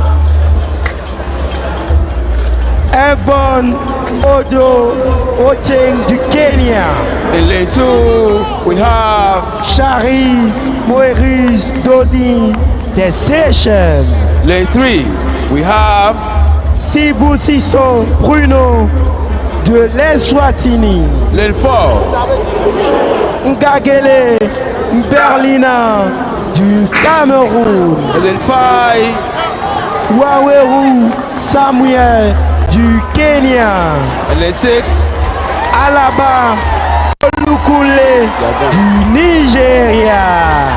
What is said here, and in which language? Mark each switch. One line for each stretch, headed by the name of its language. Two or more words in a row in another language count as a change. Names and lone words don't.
French: Ebon Odo Ocheng du Kenya.
English: In lane 2, we have
French: Shari Moeris Dodi des Seychelles.
English: Lane 3, we have
French: Sibou Sisson Bruno de l'Eswatini.
English: Lane 4,
French: Ngagele Berlina du Cameroun.
English: Lane 5,
French: Waweru Samuel du Kenya.
English: and lane 6,
French: Alaba Olukule du Nigeria.